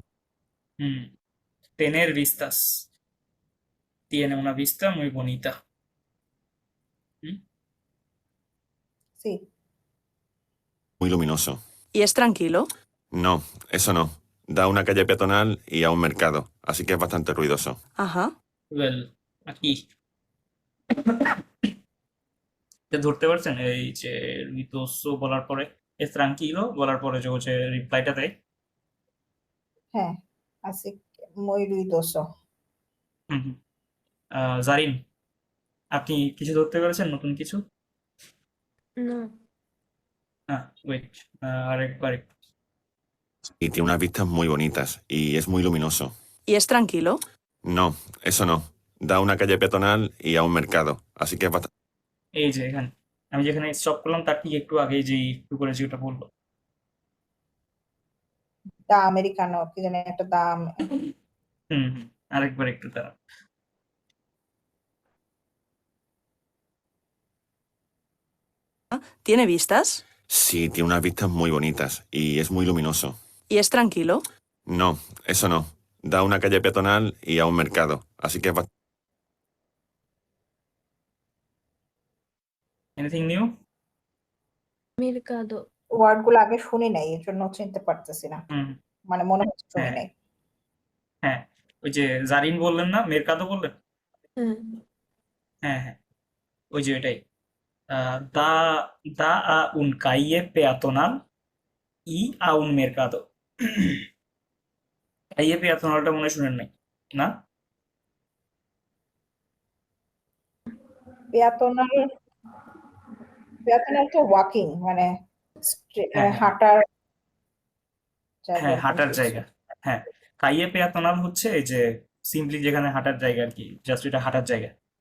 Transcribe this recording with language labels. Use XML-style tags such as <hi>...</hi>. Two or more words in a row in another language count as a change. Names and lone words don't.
<es>হুম tener vistas, tiene una vista muy bonita। হুম Sí. muy luminoso. ¿Y es tranquilo? No, eso no. Da a una calle peatonal y a un mercado, así que es bastante ruidoso. Ajá.</es> <bn>ওয়েল, aquí এটা ধরতে পারছেন? এই যে রিতোসো বলার পরে</bn> <es>es tranquilo</es> <bn>বলার পরে যে হচ্ছে রিপ্লাইটা দেয়। হ্যাঁ,</bn> <es>así que muy ruidoso. হুম হুম।</es> <bn>জারিন, আপনি কিছু ধরতে পেরেছেন নতুন কিছু?</bn> <es>No.</es> <bn>হ্যাঁ, ওয়েট, আরেকবার একটু।</bn> <es>Y tiene unas vistas muy bonitas y es muy luminoso. ¿Y es tranquilo? No, eso no. Da a una calle peatonal y a un mercado, así que es bastante...</es> <bn>এই যে এখানে আমি যেখানে স্টপ করলাম তার ঠিক একটু আগে যে একটু করে যেটা বললো। দা আমেরিকানো, কি জানি একটা দাম। হুম হুম, আরেকবার একটু তারা।</bn> <es>¿Tiene vistas? Sí, tiene unas vistas muy bonitas y es muy luminoso. ¿Y es tranquilo? No, eso no. Da a una calle peatonal y a un mercado, así que es bastante...</es> <en>anything new?</en> <es>Mercado.</es> <bn>ওয়ার্ড গুলো আগে শুনি নাই, এর জন্য চিনতে পারতেছি না, হুম মানে মনে হচ্ছে শুনি হ্যাঁ নাই। হ্যাঁ, ওই যে জারিন বললেন না, মেরকাদো বললেন? হ্যাঁ হ্যাঁ, ওই যে এটাই।</bn> <es>Da, da a un calle peatonal y a un mercado। calle peatonalটা</es> <bn>মনে হয় শুনেন নাই না? পেয়াতনাল পেয়াতনাল তো ওয়াকিং মানে হ্যাঁ, হ্যাঁ, হাঁটার জায়গা হ্যাঁ, এরকম হাঁটার কিছু। জায়গা। হ্যাঁ,</bn> <es>calle peatonal</es> <bn>হচ্ছে এই যে সিম্পলি যেখানে হাঁটার জায়গা আর কি, জাস্ট এটা হাঁটার জায়গা।</bn>